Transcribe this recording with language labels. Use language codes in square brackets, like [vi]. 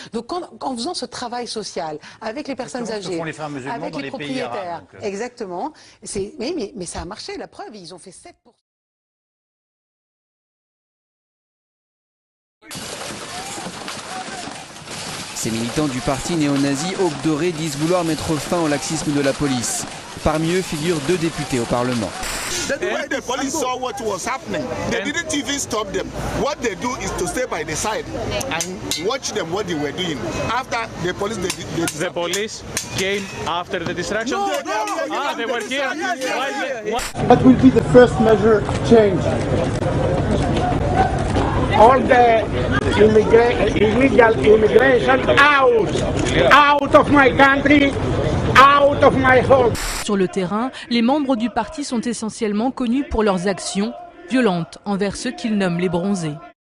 [fr] Donc en faisant ce travail social avec les personnes âgées, avec les propriétaires, exactement, mais ça a marché, la preuve, ils ont fait 7%. Ces militants du parti néo-nazi Aube dorée disent vouloir mettre fin au laxisme de la police. Parmi eux figurent 2 députés au Parlement. [en] When the police saw what was happening, they didn't even stop them. What they do is to stay by the side and watch them what they were doing. After the police, the police came after the distraction. No, they were here. What will be the first measure to change? All the illegal immigration out of my country, out of my home. [fr] Sur le terrain, les membres du parti sont essentiellement connus pour leurs actions violentes envers ceux qu'ils nomment les bronzés.